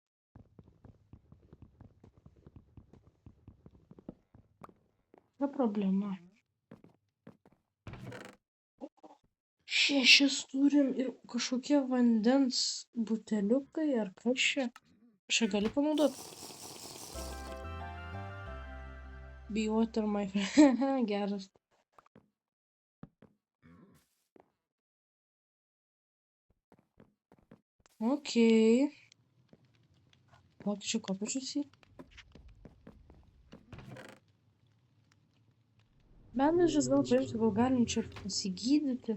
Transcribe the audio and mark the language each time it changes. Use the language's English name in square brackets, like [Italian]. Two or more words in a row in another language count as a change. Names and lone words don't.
[Lithuanian] Ta problema. 6 turim ir kažkokie vandens buteliukai ar kas čia? Aš galiu panaudoti. [English] Be water, my friend. [Lithuanian] Geras. Okei. Pokyčių kopičius į. Bandažas gal paimsiu, gal galim čia pasigydyti.